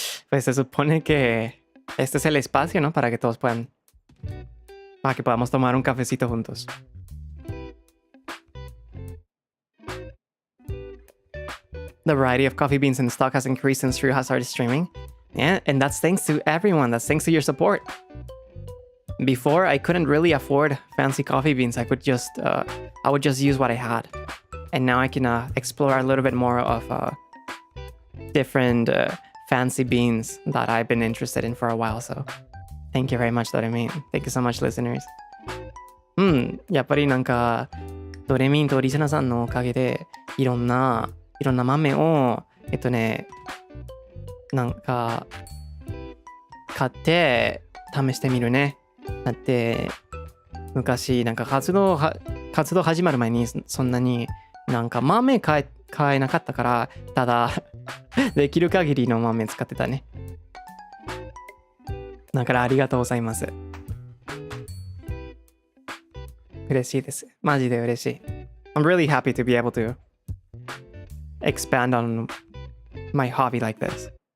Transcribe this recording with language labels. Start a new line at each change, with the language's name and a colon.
Spanish: Pues se supone que este es el espacio, ¿no? Para que todos puedan... Para que podamos tomar un cafecito juntos.
English: The variety of coffee beans in stock has increased since Frew has started streaming. Yeah, and that's thanks to everyone. That's thanks to your support. Before, I couldn't really afford fancy coffee beans. I would just use what I had. And now I can explore a little bit more of different fancy beans that I've been interested in for a while. So thank you very much, Doremin. Thank you so much, listeners.
Japanese: やっぱりなんかドレミンとリスナーさんのおかげでいろんな豆をなんか買って試してみるね。だって昔なんか活動始まる前にそんなになんか豆買えなかったからただできる限りの豆使ってたね。だからありがとうございます。嬉しいです。マジで嬉しい。
English: I'm really happy to be able to expand on my hobby like this.